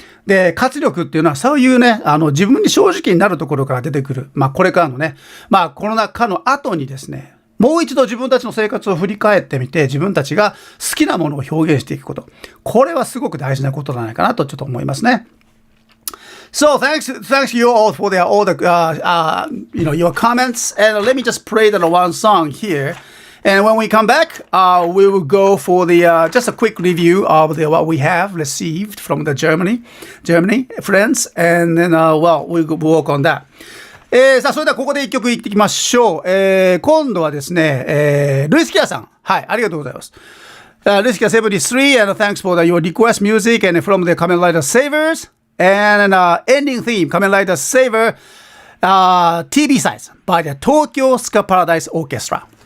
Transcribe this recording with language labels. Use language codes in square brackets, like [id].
[ja] で、活力っていうのはそういうね、自分に正直になるところから出てくる。これからのね、コロナ禍の後にですね、もう一度自分たちの生活を振り返ってみて、自分たちが好きなものを表現していくこと。これはすごく大事なことじゃないかなとちょっと思いますね。 [en] So thanks you all for all the your comments, and let me just play the one song here. And when we come back, we will go for the just a quick review of what we have received from the Germany friends, and then we'll work on that. [ja] さあ、それではここで一曲いってきましょう。今度はですね、ルイスキアさん。はい、ありがとうございます。 [en] ルイスキア73, and thanks for your request music, and from the Kamen Rider Savers.And an ending theme, Kamen Rider Saver, TV size by the Tokyo Ska Paradise Orchestra.